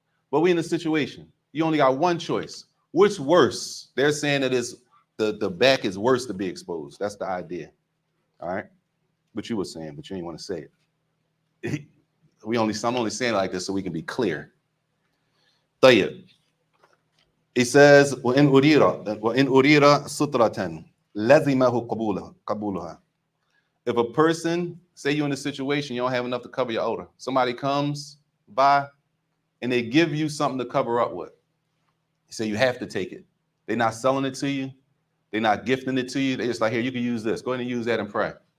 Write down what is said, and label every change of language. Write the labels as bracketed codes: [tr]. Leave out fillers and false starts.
[en] But we in a situation. You only got one choice. Which worse? They're saying that is the back is worse to be exposed. That's the idea. All right. But you were saying, but you didn't want to say it. I'm only saying it like this so we can be clear. [ar] طيب. [en] It says, [ar] وإن أريد سترة لزمه قبولها. [en] If a person, say you're in a situation, you don't have enough to cover your awrah. Somebody comes by and they give you something to cover up with. You say you have to take it. They're not selling it to you. They're not gifting it to you. They're just like, here, you can use this. Go ahead and use that and pray.